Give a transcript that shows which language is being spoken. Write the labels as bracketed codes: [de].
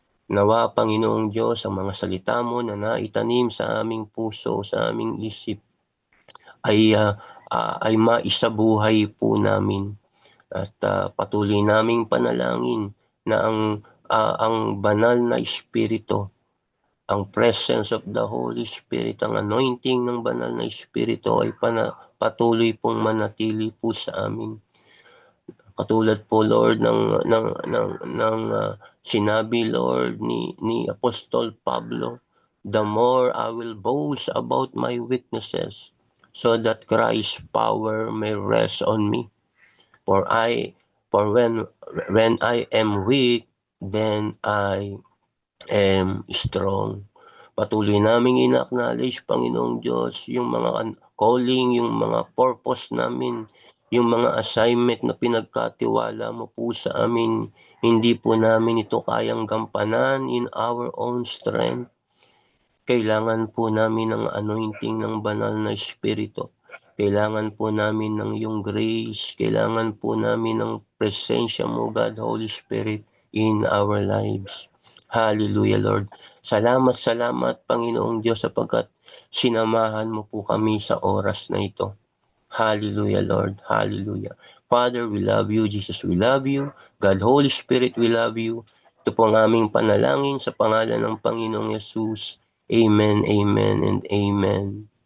[tl] Nawa, Panginoong Diyos, ang mga salita mo na naitanim sa aming puso, sa aming isip, ay maisabuhay po namin at patuloy naming panalangin na ang banal na Espiritu, ang [en] presence of the Holy Spirit, [tl] ang anointing ng banal na Espiritu ay patuloy pong manatili po sa amin. Katulad po, Lord, ng sinabi, Lord, ni Apostol Pablo, [en] the more I will boast about my weaknesses, so that Christ's power may rest on me. For when I am weak, then I am strong. [tl] Patuloy naming ina-acknowledge, Panginoong Diyos, yung mga calling, yung mga purpose namin, yung mga assignment na pinagkatiwala mo po sa amin. Hindi po namin ito kayang gampanan [en] in our own strength. [tl] Kailangan po namin ng anointing ng banal na Espiritu. Kailangan po namin ng iyong grace. Kailangan po namin ng presensya mo, God, Holy Spirit, [en] in our lives. [tl] Hallelujah, Lord. Salamat, Panginoong Diyos, sapagkat sinamahan mo po kami sa oras na ito. [en] Hallelujah, Lord. Hallelujah. Father, we love you. Jesus, we love you. God, Holy Spirit, we love you. [tl] Ito po ang aming panalangin sa pangalan ng Panginoong Yesus. Amen, amen, and amen.